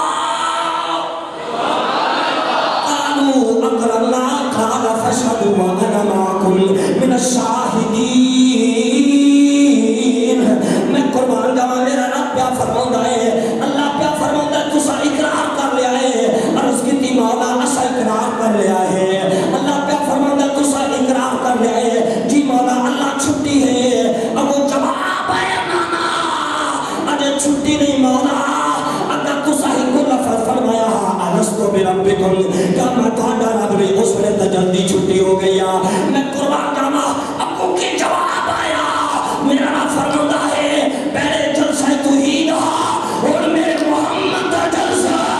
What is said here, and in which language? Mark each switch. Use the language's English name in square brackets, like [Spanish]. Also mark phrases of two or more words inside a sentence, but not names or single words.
[Arabic] قالوا اقررنا قال فاشهدوا وانا معكم من الشاهدين [Punjabi] میں قربان جاواں میرا رب پیا فرماوندا ہے اللہ پیا فرماوندا ہے تسا اقرار کر لیا ہے عرض کیتی مولا اسا اقرار کر لیا ہے اللہ پیا فرماوندا ہے تسا اقرار کر لیا ہے جی مولا اللہ چھٹی ہے اب وہ جواب ہے نانا اجے چھٹی نہیں مولا اگر تسا ہی کو لفظ فرمایا [Arabic] الستو بربکم [Punjabi] کیا میں تہاڈا رب نہیں اس ویلے تے جلدی چھٹی ہو گئی میں قربان جاواں ابو کی جواب آیا میرا رب فرماوندا ہے پہلے جلسہ توحید اور میرے محمد کا جلسہ